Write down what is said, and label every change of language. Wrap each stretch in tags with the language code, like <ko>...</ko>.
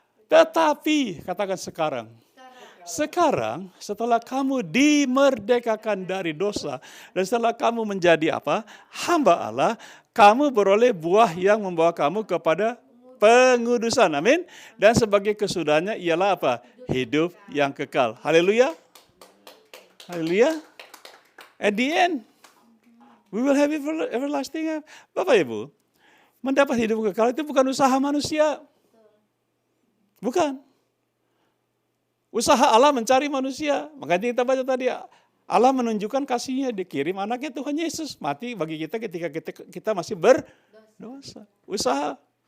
<id>Tetapi, katakan sekarang. Sekarang, setelah kamu dimerdekakan dari dosa, dan setelah kamu menjadi apa? Hamba Allah, kamu beroleh buah yang membawa kamu kepada pengudusan, amin. Dan sebagai kesudahannya ialah apa? Hidup yang kekal. Haleluya. Haleluya.</id> <en>At the end, we will have everlasting life.</en> <id>Bapak Ibu, mendapat hidup kekal itu bukan usaha manusia. Bukan. Usaha Allah mencari manusia. Makanya kita baca tadi, Allah menunjukkan kasihnya, dikirim anaknya Tuhan Yesus. Mati bagi kita ketika kita masih berdosa. Usaha.</id>